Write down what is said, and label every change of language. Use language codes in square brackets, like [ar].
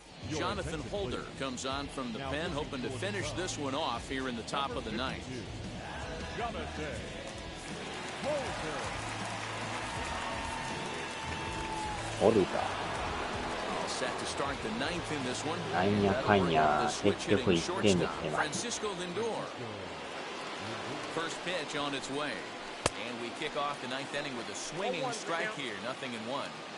[en] Jonathan Holder comes on from the pen, hoping to finish this one off here in the top of the 9th. Holder. Set to start the 9th in this one. [ja] なんやかんや結局1点で来てます。 [en] Francisco Lindor. First pitch on its way. And we kick off the 9th inning with a swinging strike here, 0-1.